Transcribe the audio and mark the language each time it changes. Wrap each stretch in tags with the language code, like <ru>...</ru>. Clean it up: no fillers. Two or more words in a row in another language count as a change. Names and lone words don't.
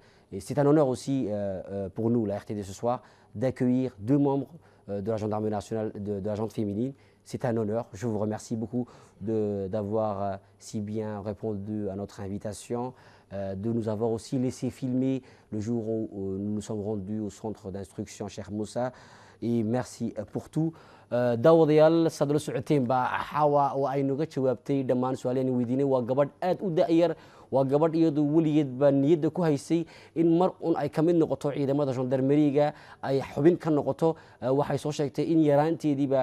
<fr>Et c'est un honneur aussi pour nous, la RTD ce soir, d'accueillir 2 membres de la gendarmerie nationale, de la gente féminine. C'est un honneur. Je vous remercie beaucoup d'avoir si bien répondu à notre invitation, de nous avoir aussi laissé filmer le jour où nous nous sommes rendus au centre d'instruction Cheikh Moussa. Et merci pour tout.</fr> <so>daawadayaal saad la socoteen baa xawa oo ay naga jawaabtay dhammaan su'aalahan weydiinay waa gabadh aad u da'yar waa gabadh iyadu weligeed baa niyadda ku haysay in mar un ay ka mid noqoto ciidamada gendarmeriga ay xubin ka noqoto waxay soo sheegtay in yaraanteediiba</so>